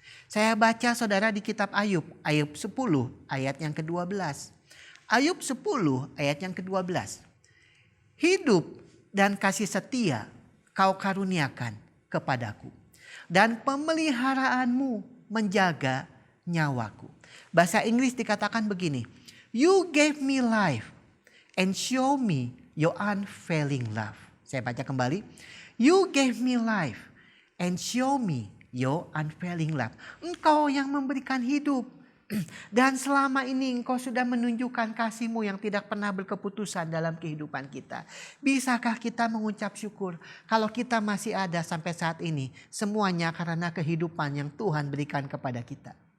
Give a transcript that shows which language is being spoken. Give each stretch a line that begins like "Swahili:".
Indonesian: Saya baca saudara di kitab Ayub. Ayub 10 ayat yang ke-12. Ayub 10 ayat yang ke-12. Hidup dan kasih setia kau karuniakan kepadaku. Dan pemeliharaanmu menjaga nyawaku. Bahasa Inggris dikatakan begini.
English: You gave me life and show me your unfailing love.
Indonesian: Saya baca kembali.
English: You gave me life and show me your unfailing love.
Indonesian: Engkau yang memberikan hidup. Dan selama ini engkau sudah menunjukkan kasih-Mu yang tidak pernah berkeputusan dalam kehidupan kita. Bisakah kita mengucap syukur kalau kita masih ada sampai saat ini? Semuanya karena kehidupan yang Tuhan berikan kepada kita.